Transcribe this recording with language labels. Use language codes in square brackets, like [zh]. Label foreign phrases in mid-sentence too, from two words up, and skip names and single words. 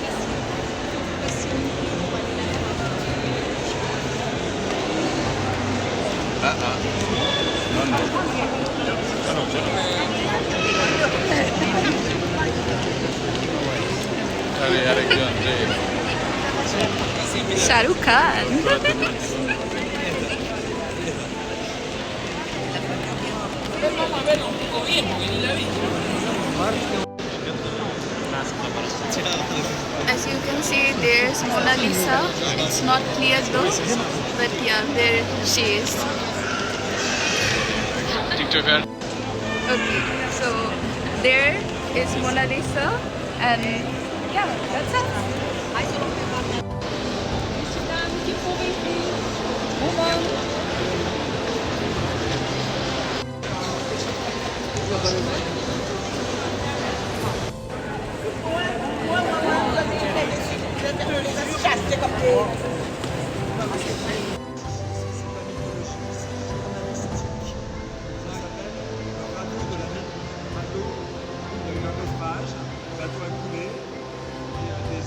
[fr] Non, Allez, Alexandre. [en] শাহরুখ খান। As you can see, there's Mona Lisa. It's not clear though, but yeah, there she is. TikToker. Okay, so there is Mona Lisa, and yeah, that's it. [fr] Bateau a coulé, et des